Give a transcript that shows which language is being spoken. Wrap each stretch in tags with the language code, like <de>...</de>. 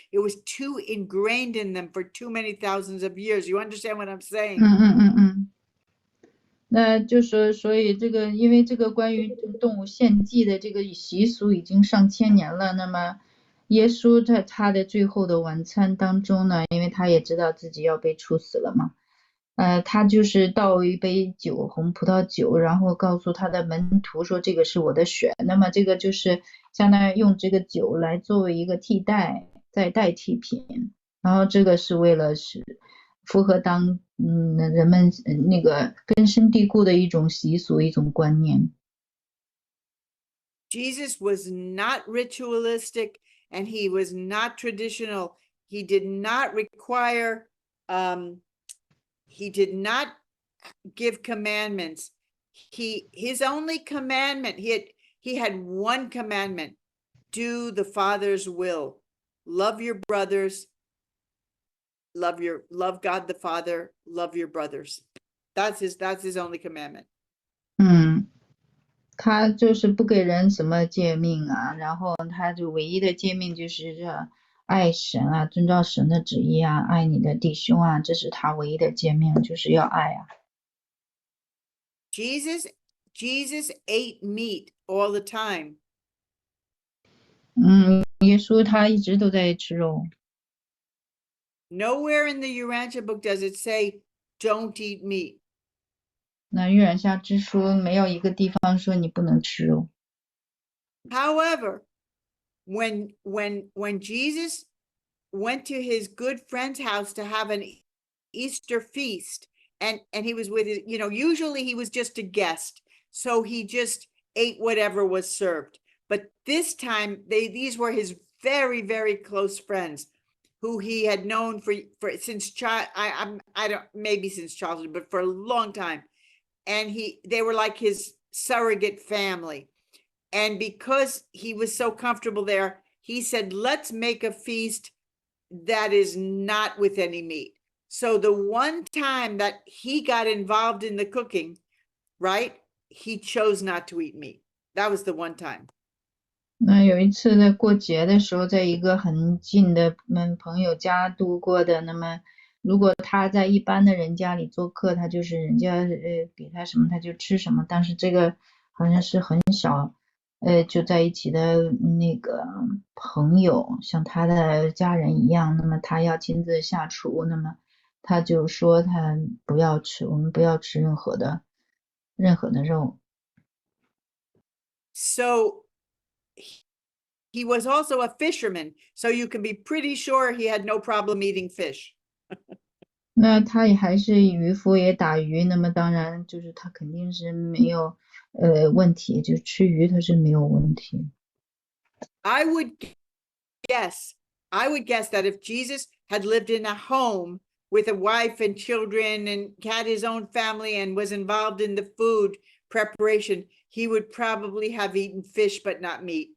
<en>It was too ingrained in them for too many thousands of years. You understand what I'm saying?</en> <zh>那就是所以这个，因为这个关于动物献祭的这个习俗已经上千年了，那么耶稣在他的最后的晚餐当中呢，因为他也知道自己要被处死了嘛，他就是倒一杯酒，红葡萄酒，然后告诉他的门徒说这个是我的血，那么这个就是相当于用这个酒来作为一个替代代替品，然后这个是为了是符合人们那个根深蒂固的一种习俗，一种观念。</zh> <en>Jesus was not ritualistic, and he was not traditional. He did not require, he did not give commandments. His only commandment, he had one commandment: do the Father's will. Love your brothers. Love God the Father, love your brothers. That's his only commandment.</en> <zh>他就是不给人什么诫命啊，然后他就唯一的诫命就是爱神啊，遵照神的旨意啊，爱你的弟兄啊，这是他唯一的诫命，就是要爱啊。</zh> <en>Jesus ate meat all the time.</en> <zh>耶稣他一直都在吃肉。</zh> <en>Nowhere in the Urantia book does it say don't eat meat.</en> <zh>那约珥下之书没有一个地方说你不能吃肉。</zh> <en>However, when Jesus went to his good friend's house to have an Easter feast, and he was with his, usually he was just a guest, so he just ate whatever was served. But this time these were his very, very close friends, who he had known for since maybe since childhood, but for a long time. And they were like his surrogate family. And because he was so comfortable there, he said, let's make a feast that is not with any meat. So the one time that he got involved in the cooking, right, he chose not to eat meat. That was the one time.</en> <zh>那有一次在过节的时候，在一个很近的朋友家度过的，那么如果他在一般的人家里做客，他就是人家给他什么他就吃什么，但是这个好像是很少就在一起的那个朋友，像他的家人一样，那么他要亲自下厨，那么他就说他不要吃，我们不要吃任何的肉。</zh> <en>So he was also a fisherman, so you can be pretty sure he had no problem eating fish.</en> <zh>那他也还是渔夫，也打鱼，那么当然就是他肯定是没有问题，就吃鱼他是没有问题。</zh> <en>I would guess that if Jesus had lived in a home with a wife and children and had his own family and was involved in the food preparation, he would probably have eaten fish but not meat.</en>